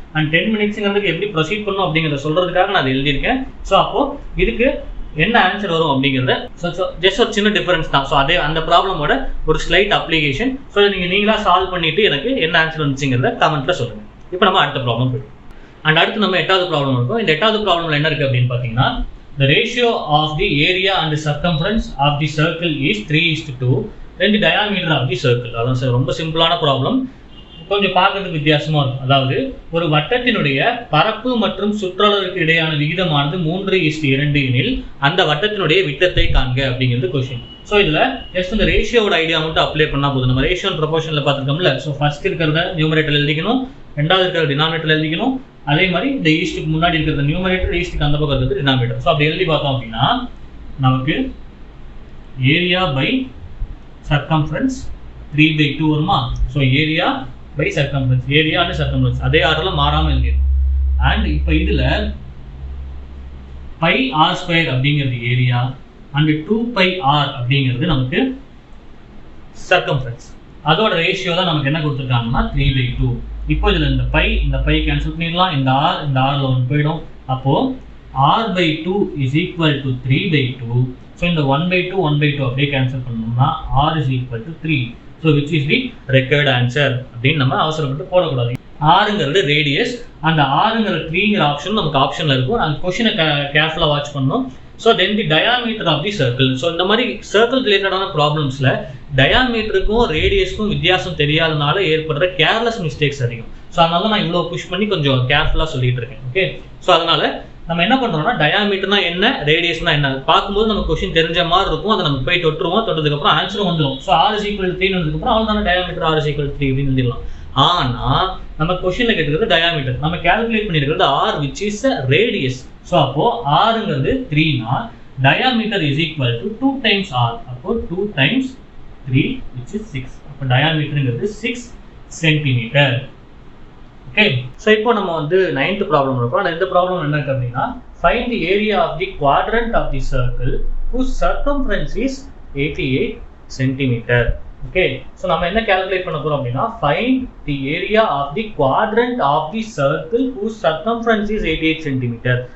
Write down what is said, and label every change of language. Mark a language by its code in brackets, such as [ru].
[ta] And 10 மினிட்ஸுங்கிறதுக்கு எப்படி proceed பண்ணணும் அப்படிங்கிறத சொல்கிறதுக்காக நான் அதை எழுதியிருக்கேன். ஸோ அப்போது இதுக்கு என்ன ஆன்சர் வரும் அப்படிங்கிறத ஜஸ்ட் ஒரு சின்ன டிஃபரன்ஸ் தான். ஸோ அதே அந்த ப்ராப்ளமோட ஒரு ஸ்லைட் அப்ளிகேஷன். ஸோ நீங்கள் நீங்களாக சால்வ் பண்ணிவிட்டு எனக்கு என்ன ஆன்சர் வந்துச்சுங்கிறத கமெண்ட்டில் சொல்லுங்கள். இப்போ நம்ம அடுத்த ப்ராப்ளம் போயிடும். அண்ட் அடுத்து நம்ம 8வது ப்ராப்ளம் இருக்கும். இந்த 8வது ப்ராப்ளம்ல என்ன இருக்குது அப்படின்னு பார்த்தீங்கன்னா, [en] the ratio of the area and the circumference of the circle is 3:2 then the diameter of the circle. [ta] அதான் சார் ரொம்ப சிம்பிளான ப்ராப்ளம், கொஞ்சம் பார்க்கறதுக்கு வித்தியாசமாக இருக்கும். அதாவது ஒரு வட்டத்தினுடைய பரப்பு மற்றும் சுற்றளவுக்கு இடையான விகிதமானது 3:2 எனில் அந்த வட்டத்தினுடைய விட்டத்தை காண்க அப்படிங்கிறது கொஸ்டின். ஸோ இதில் ஜஸ்ட் இந்த ரேஷியோட ஐடியா மட்டும் அப்ளை பண்ணால் போதும். நம்ம ரேஷியோ அண்ட் ப்ரொபோர்ஷனில் பார்த்துருக்கோம்ல. ஸோ ஃபர்ஸ்ட் இருக்கிறத நியூமரேட்டர் எழுதிக்கணும், ரெண்டாவது இருக்கிற டினாமினேட்டர் எழுதிக்கணும். அதே மாதிரி இந்த ஈஸ்ட்டுக்கு முன்னாடி இருக்கிற நியூமரேட்டர், ஈஸ்ட்டுக்கு அந்த பக்கம் இருக்கிறது டினாமினேட்டர். ஸோ அப்படி எழுதி பார்த்தோம் அப்படின்னா நமக்கு ஏரியா பை சர்க்கம்ஃபரன்ஸ் 3/2 வருமா? So area by circumference, area and circumference அதே ஆர்டரில் மாறாமல் எழுதிடும். அண்ட் இப்போ இதில் πr² அப்படிங்கிறது ஏரியா அண்ட் 2πr அப்படிங்கிறது நமக்கு சர்க்கம்ஃபரன்ஸ். அதோட ரேஷியோ தான் நமக்கு என்ன கொடுத்துருக்காங்கன்னா 3/2. இப்போ இதில் இந்த பை கேன்சல் பண்ணிடலாம், இந்த ஆர்ல ஒன்று போயிடும். அப்போது [en] r/2 is equal to 3/2. [ta] So இந்த 1/2 அப்படியே கேன்சல் பண்ணோம்னா [en] r is equal to 3. So which is the required answer [ta] அப்படின்னு நம்ம அவசரப்பட்டு போடக்கூடாது. ஆறுங்கிறது ரேடியஸ், அந்த ஆறுங்கிற 3ங்கிற ஆப்ஷன் நமக்கு ஆப்ஷனில் இருக்கும். அந்த கொஷினை கேர்ஃபுல்லாக வாட்ச் பண்ணணும். [en] So then the diameter of the circle. [ta] So இந்த மாதிரி சர்க்கிள் ரிலேட்டடான ப்ராப்ளம்ஸில் டயாமீட்டருக்கும் ரேடியஸ்க்கும் வித்தியாசம் தெரியாதனால ஏற்படுற கேர்லெஸ் மிஸ்டேக்ஸ் அதிகம். ஸோ அதனால நான் இவ்வளோ புஷ் பண்ணி கொஞ்சம் கேர்ஃபுல்லாக சொல்லிட்டு இருக்கேன். ஓகே, ஸோ அதனால நம்ம என்ன பண்ணுறோம்னா டயாமீட்டர்னா என்ன, ரேடியஸ்னா என்ன பார்க்கும்போது நம்ம கொஸ்டின் தெரிஞ்ச மாதிரி இருக்கும். அதை நம்ம போய் தொட்டுருவோம், தொட்டதுக்கப்புறம் ஆன்சரும் வந்துடும். [en] so r is equal to 3 [ta] வந்ததுக்கப்புறம் அவ்வளோ தானே [en] diameter r is equal to 3 [ta] அப்படின்னு எழுதிடலாம். ஆனால் நம்ம கொஸ்டினில் கேட்டுக்கிறது டயாமீட்டர், நம்ம கேல்குலேட் பண்ணியிருக்கிறது [en] r which is a radius. So [ta] அப்போது rங்கிறது 3னா [en] diameter is equal to 2 times r. [ta] அப்போது [en] 2 times 3 which is 6. [ta] அப்போ டயாமீட்டருங்கிறது 6 சென்டிமீட்டர். ஓகே, ஸோ இப்போ நம்ம வந்து 9th ப்ராப்ளம் இருக்கும். அந்த இந்த ப்ராப்ளம் என்ன இருக்கு அப்படின்னா, [en] Find the area of the quadrant of the circle whose circumference is 88 centimetre. Okay, so [ta] நம்ம என்ன கால்குலேட் பண்ண போறோம் அப்படின்னா [en] Find the area of the quadrant of the circle whose circumference is 88 centimetre.